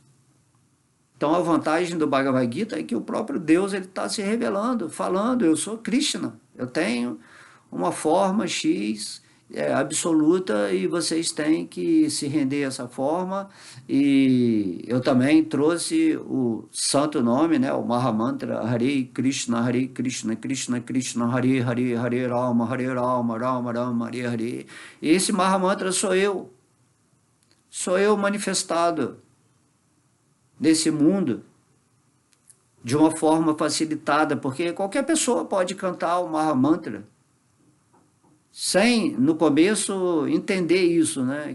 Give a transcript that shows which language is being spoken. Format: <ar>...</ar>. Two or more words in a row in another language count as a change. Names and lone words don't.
<pt>Então a vantagem do Bhagavad Gita é que o próprio Deus está se revelando, falando, eu sou Krishna, eu tenho uma forma X absoluta e vocês têm que se render a essa forma. E eu também trouxe o santo nome, né, o Mahamantra,</pt> <sa>हरे कृष्ण, कृष्ण कृष्ण, हरे हरे, हरे राम, राम राम, हरे हरे.</sa> <pt>E esse Mahamantra sou eu manifestado nesse mundo de uma forma facilitada, porque qualquer pessoa pode cantar o Mahamantra sem, no começo, entender isso, né?</pt>